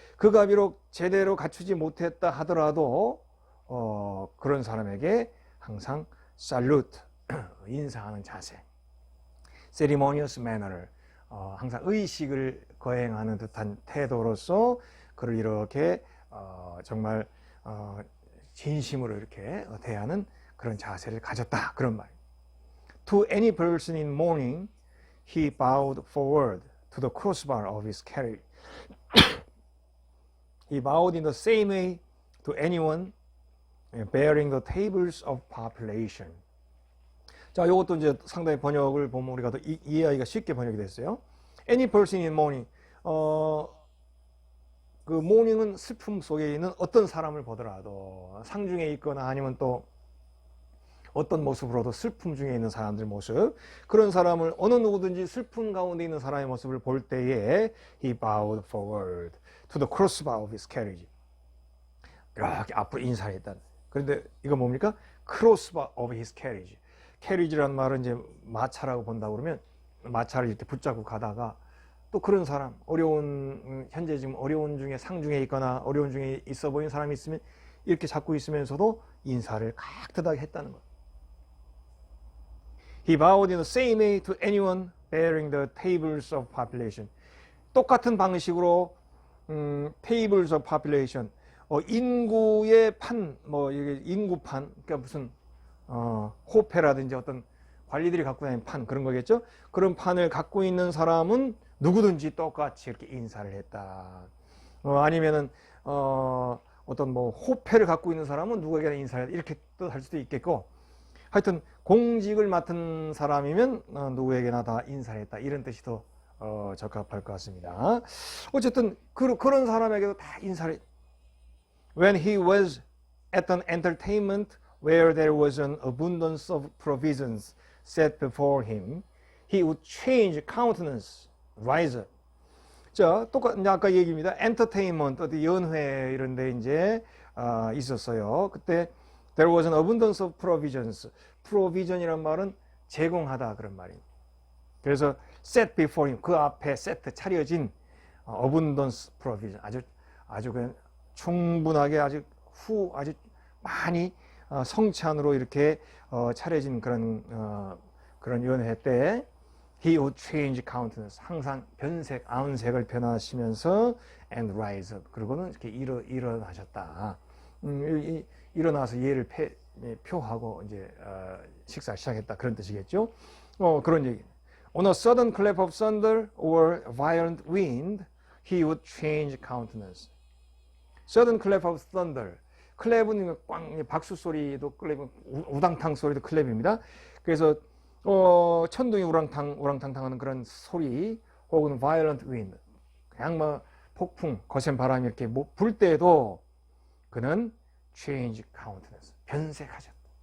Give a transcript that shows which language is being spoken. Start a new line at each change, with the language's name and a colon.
Korean: 그가 비록 제대로 갖추지 못했다 하더라도 그런 사람에게 항상 salute, 인사하는 자세,
English: ceremonious manner,
Korean: 항상 의식을 거행하는 듯한 태도로서 그를 이렇게 정말 진심으로 이렇게 대하는 그런 자세를 가졌다, 그런 말이에요.
English: To any person in mourning, he bowed forward to the crossbar of his carriage. He bowed in the same way to anyone bearing the tables of population.
Korean: 자, 이것도 이제 상당히 번역을 보면 우리가 더 이해하기가 쉽게 번역이 됐어요.
English: Any person in mourning.
Korean: 그 mourning은 슬픔 속에 있는 어떤 사람을 보더라도, 상중에 있거나 아니면 또 어떤 모습으로도 슬픔 중에 있는 사람들 모습, 그런 사람을 어느 누구든지 슬픔 가운데 있는 사람의 모습을 볼 때에
English: he bowed forward to the crossbar of his carriage.
Korean: 이렇게 앞으로 인사를 했다. 그런데 이거 뭡니까?
English: Crossbar of his carriage.
Korean: carriage라는 말은 이제 마차라고 본다고 그러면 마차를 이렇게 붙잡고 가다가 또 그런 사람, 어려운, 현재 지금 어려운 중에 상중에 있거나 어려운 중에 있어 보이는 사람이 있으면 이렇게 잡고 있으면서도 인사를 깍듯하게 했다는 거예요.
English: He bowed in the same way to anyone bearing the tables of population.
Korean: 똑같은 방식으로
English: tables of population,
Korean: 인구의 판, 인구판, 그러니까 무슨 호패라든지 어떤 관리들이 갖고 다니는 판, 그런 거겠죠. 그런 판을 갖고 있는 사람은 누구든지 똑같이 이렇게 인사를 했다. 아니면은 어떤 호패를 갖고 있는 사람은 누구에게나 인사를 했다. 이렇게 또 할 수도 있겠고, 하여튼 공직을 맡은 사람이면 누구에게나 다 인사를 했다. 이런 뜻이 더 적합할 것 같습니다. 어쨌든 그런 사람에게도 다 인사를.
English: When he was at an entertainment where there was an abundance of provisions set before him, he would change countenance, rise up.
Korean: 자, 똑같은 아까 얘기입니다. entertainment, 어디 연회 이런 데 이제 있었어요. 그때
English: there was an abundance of provisions.
Korean: provision이란 말은 제공하다 그런 말입니다. 그래서
English: set before him,
Korean: 그 앞에 세트 차려진
English: abundance provision,
Korean: 아주 그냥 충분하게 아주 많이 성찬으로 이렇게 차려진 그런 연회 때
English: he would change countenance,
Korean: 항상 변색, 아운색을 변하시면서
English: and rise up,
Korean: 그리고는 이렇게 일어나셨다. 일어나서 예를 표하고 이제 식사 시작했다 그런 뜻이겠죠. 그런 얘기.
English: On a sudden clap of thunder or violent wind, he would change countenance. Sudden clap of thunder.
Korean: 클랩은 꽝 박수 소리도 클랩은 우당탕 소리도 클랩입니다. 그래서 천둥이 우랑탕 하는 그런 소리, 혹은
English: violent wind,
Korean: 그냥 폭풍, 거센 바람이 이렇게 불 때도 그는
English: change countenance,
Korean: 변색하셨다.